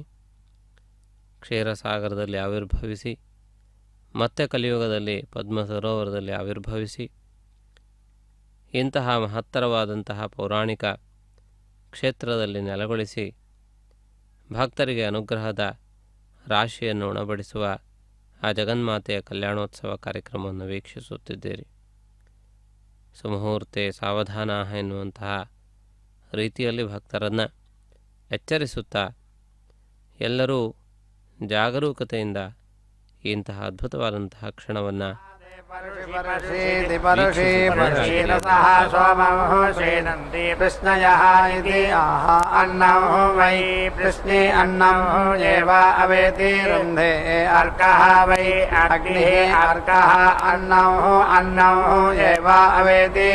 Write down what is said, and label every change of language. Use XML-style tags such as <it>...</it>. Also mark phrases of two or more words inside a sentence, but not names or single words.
<kn>ಕ್ಷೀರಸಾಗರದಲ್ಲಿ ಆವಿರ್ಭವಿಸಿ ಮತ್ತೆ ಕಲಿಯುಗದಲ್ಲಿ ಪದ್ಮ ಸರೋವರದಲ್ಲಿ ಆವಿರ್ಭವಿಸಿ ಇಂತಹ ಮಹತ್ತರವಾದಂತಹ ಪೌರಾಣಿಕ ಕ್ಷೇತ್ರದಲ್ಲಿ ನೆಲೆಗೊಳಿಸಿ ಭಕ್ತರಿಗೆ ಅನುಗ್ರಹದ ರಾಶಿಯನ್ನು ಉಣಬಡಿಸುವ ಆ ಜಗನ್ಮಾತೆಯ ಕಲ್ಯಾಣೋತ್ಸವ ಕಾರ್ಯಕ್ರಮವನ್ನು ವೀಕ್ಷಿಸುತ್ತಿದ್ದೀರಿ.</kn> <sa>ಸುಮುಹೂರ್ತೆ ಸಾವಧಾನ</sa> <kn>ಎನ್ನುವಂತಹ ರೀತಿಯಲ್ಲಿ ಭಕ್ತರನ್ನು ಎಚ್ಚರಿಸುತ್ತಾ ಎಲ್ಲರೂ ಜಾಗರೂಕತೆಯಿಂದ ಇಂತಹ ಅದ್ಭುತವಾದಂತಹ ಕ್ಷಣವನ್ನು</kn> <sa>कृष्णयः इति आह अन्नं वै कृष्णे अन्नं एव अवेति रुन्धे अर्कः वै अग्निः अर्कः अन्नं एव अवेति</sa>